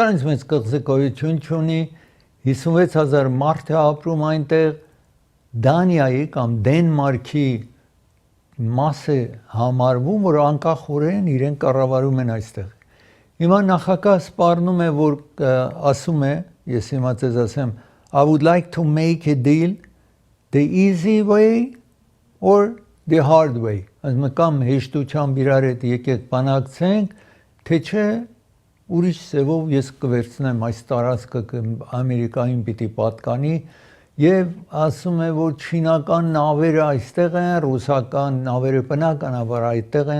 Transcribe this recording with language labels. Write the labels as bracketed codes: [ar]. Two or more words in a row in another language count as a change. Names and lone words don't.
[hy] ինձ մեծ կղզի գոյություն չունի, 56,000 մարդ է ապրում այնտեղ, Դանիայի կամ Դենմարքի մաս է համարվում, որ անկախորեն իրեն կառավարում են այստեղ։ Հիմա նախագահ սպառնում է, որ ասում է, ես հիմա ձեզ ասեմ, [en] I would like to make a deal the easy way or the hard way, [hy] ասում կամ հեշտությամբ իրար հետ եկեք բանակցենք, թե չէ ուրիշ ձևով ես կվերցնեմ այս տարածքը Ամերիկային պիտի պատկանի եւ ասում է, որ չինական նավերը այստեղ են, ռուսական նավերը բնականաբար այդտեղ են,